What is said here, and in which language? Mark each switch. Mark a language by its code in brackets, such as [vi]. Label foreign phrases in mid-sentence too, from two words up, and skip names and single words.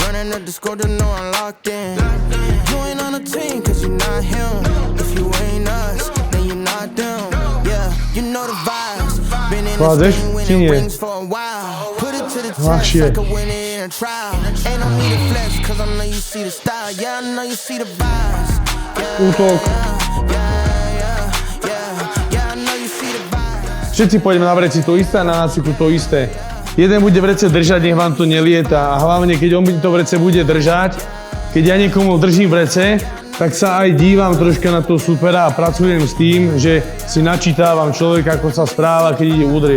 [en] Running up the score to know I'm locked in. You ain't on the team, cause you're not him. If you ain't us, then you're not them. Yeah, you know the vibes. Been in [sk] Vládzeš? [en] this [sk] Či [en] game [sk] nie? [en] winning rings for a while. Put it to the test [sk] Ľahšie. [en] like a winner in a trial. Ain't no need to flex, cause I know you see the style. Yeah, I know you see the vibes. [sk] Útok. Všetci pôjdeme na vreci to isté a na nácviku to isté. Jeden bude vrece držať, nech vám to nelieta. A hlavne, keď on to vrece bude držať, keď ja niekomu držím vrece, tak sa aj dívam troška na toho supera a pracujem s tým, že si načítavam človeka, ako sa správa, keď ide udrieť.